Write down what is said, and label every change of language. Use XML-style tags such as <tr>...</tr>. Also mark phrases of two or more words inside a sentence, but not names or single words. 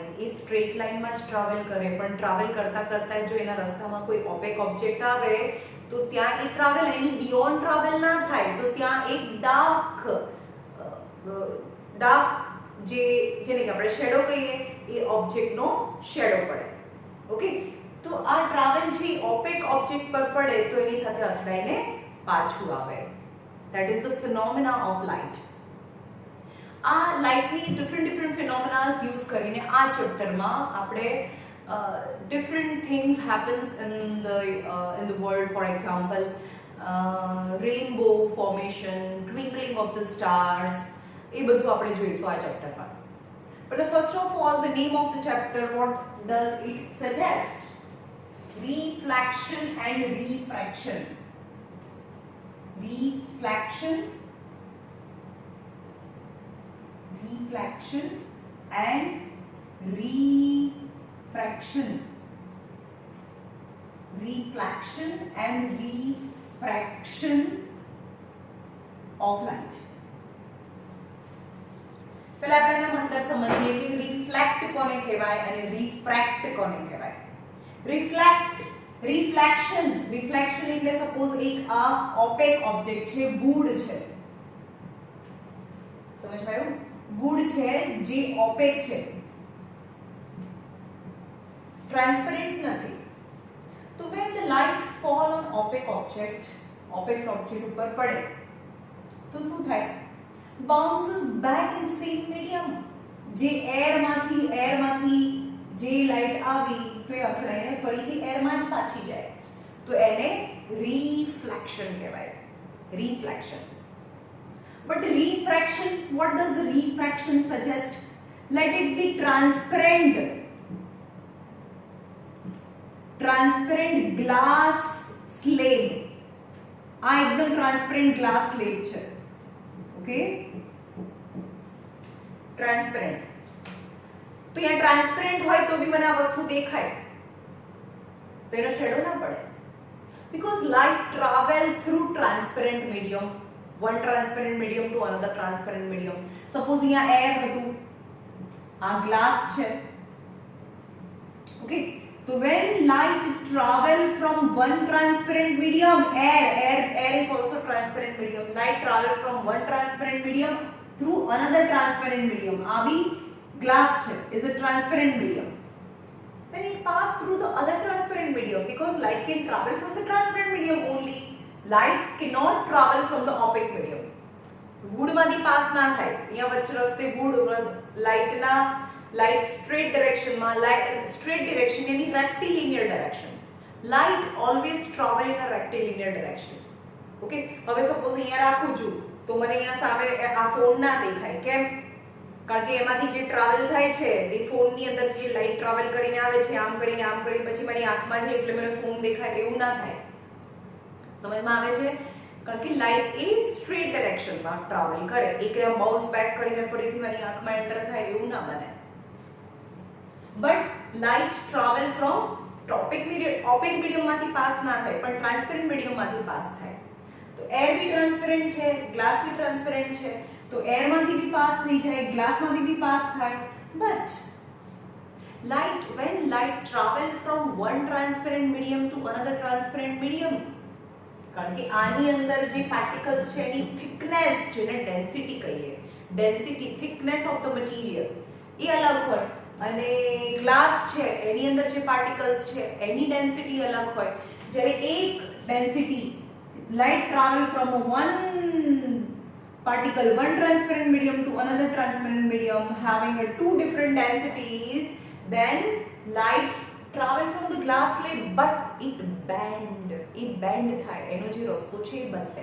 <gu>એ સ્ટ્રેટ લાઇનમાં જ ટ્રાવેલ કરે, પણ ટ્રાવેલ કરતા કરતા જો એના રસ્તામાં કોઈ</gu> <en>opaque object</en> <gu>આવે તો ત્યાં એ ટ્રાવેલ, એની</gu> <en>beyond travel</en> <gu>ના થાય, તો ત્યાં એક ડાર્ક જેને કે આપણે શેડો કહીએ, એ ઓબ્જેક્ટનો શેડો પડે. ઓકે, તો આ ટ્રાવેલ છે</gu> <en>opaque object</en> <gu>પર પડે તો એની સાથે અથડાઈને પાછું આવે.</gu> <en>That is the phenomena of light.</en> <gu>આ લાઇટની</gu> <en>different phenomenas use</en> <gu>કરીને આ ચેપ્ટરમાં આપણે</gu> <en>different things happens in the world. For example, rainbow formation, twinkling of the stars,</en> <gu>એ બધું આપણે જોઈશું આ ચેપ્ટરમાં.</gu> <en>But the first of all, the name of the chapter, what does it suggest? Reflection and refraction. Reflection and refraction. Reflection and refraction of light.</en> <gu>પહેલા આપણે એનો મતલબ સમજીએ કે રિફ્લેક્ટ કોને કહેવાય અને રિફ્રેક્ટ કોને કહેવાય. રિફ્લેક્શન એટલે સપોઝ એક આ</gu> <en>opaque object</en> <gu>છે, વુડ છે. સમજમાં આવ્યું? વુડ છે જે ઓપેક છે, ટ્રાન્સપેરન્ટ નથી.</gu> <en>તો when the light fall on opaque object</en> <gu>ઉપર પડે તો શું થાય?</gu> <en>bounces back in the same medium.</en> <gu>જે એરમાંથી જે લાઇટ આવી તો એ અથડાઈને ફરીથી એરમાં જ પાછી જાય, તો એને રિફ્લેક્શન કહેવાય. રિફ્લેક્શન.</gu> <en>But refraction, what does the refraction suggest? Let it be transparent. Transparent glass slab.</en> <gu>આ એકદમ</gu> <en>transparent glass slab</en> <gu>છે.</gu> <en>Okay, transparent.</en> <gu>તો અહીંયા ટ્રાન્સપેરન્ટ હોય તો બી મને આ વસ્તુ દેખાય, તો એનો શેડો ના પડે.</gu> <en>Because light travel through transparent medium, one transparent medium to another transparent medium.</en> <gu>Suppose અહીંયા એર હતું, આ ગ્લાસ છે. ઓકે,</gu> <en>so when light travel from one transparent medium, air is also transparent medium. Light travel from one transparent medium through another transparent medium.</en> <gu>આ બી</gu> <en>glass is a transparent medium. Then it pass through the other transparent medium, because light can travel from the transparent medium only. light cannot travel from the opaque medium.</en> <gu>wood માંથી પાસ ના થાય. અહીંયા વચ્ચે રસ્તે</gu> <en>wood light straight direction</en> <gu>માં</gu> <en>straight direction</en> <gu>यानी</gu> <en>rectilinear direction. light always travel in a rectilinear direction.</en> <gu>ઓકે, હવે સપોઝ અહીંયા રાખું છું તો મને અહીંયા સામે આ ફોન ના દેખાય. કેમ? કારણ કે એમાંથી જે ટ્રાવેલ થાય છે એ ફોનની અંદર જે લાઈટ ટ્રાવેલ કરીને આવે છે આમ કરીને પછી મારી આંખમાં છે એટલે મને ફોન દેખાય એવું ના થાય. સમજમાં આવે છે? કારણ કે લાઈટ એ સ્ટ્રેટ ડાયરેક્શનમાં ટ્રાવેલ કરે, એક</gu> <en>bounce back</en> <gu>કરીને ફરીથી મારી આંખમાં એન્ટર થાય એવું ના બને.</gu> <en>But light travel from</en> <gu>opaque મીડિયમમાંથી પાસ ના થાય પણ ટ્રાન્સપેરન્ટ મીડિયમમાંથી પાસ થાય. તો એર બી ટ્રાન્સપેરન્ટ છે, ગ્લાસ બી ટ્રાન્સપેરન્ટ છે, તો એરમાંથી બી પાસ થઈ જાય, ગ્લાસમાંથી બી પાસ થાય.</gu> <en>બટ when light travel from one transparent medium to another transparent medium,</en> <gu>કારણ કે આની અંદર જે પાર્ટિકલ્સ છે એની થિકનેસ, જેને ડેન્સિટી કહીએ,</gu> <en>density thickness of the material</en> <gu>એ અલગ હોય, અને ગ્લાસ છે એની અંદર જે પાર્ટિકલ્સ છે એની ડેન્સિટી અલગ હોય. જ્યારે એક</gu> <en>ડેન્સિટી light travel from one transparent medium to another transparent medium having two different densities, then light travel from the glass slab but it bend</en> <gu>થાય, એનો જે રસ્તો છે એ બદલે.</gu>